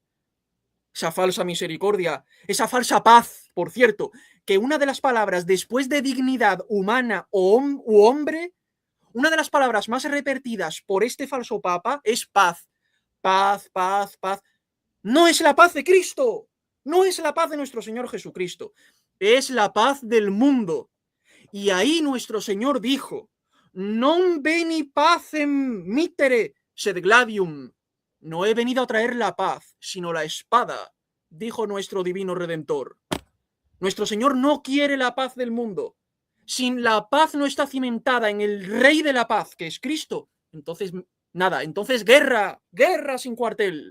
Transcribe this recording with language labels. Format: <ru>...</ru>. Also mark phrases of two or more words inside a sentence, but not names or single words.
<es>Esa falsa misericordia, esa falsa paz, por cierto, que una de las palabras después de dignidad humana u hombre, una de las palabras más repetidas por este falso papa es paz. Paz, paz, paz. No es la paz de Cristo. No es la paz de nuestro Señor Jesucristo, es la paz del mundo. Y ahí nuestro Señor dijo,</es> <la>non veni pacem mittere sed gladium.</la> <es>No he venido a traer la paz, sino la espada, dijo nuestro divino Redentor. Nuestro Señor no quiere la paz del mundo. Si la paz no está cimentada en el Rey de la paz, que es Cristo, entonces nada, entonces guerra, guerra sin cuartel.</es>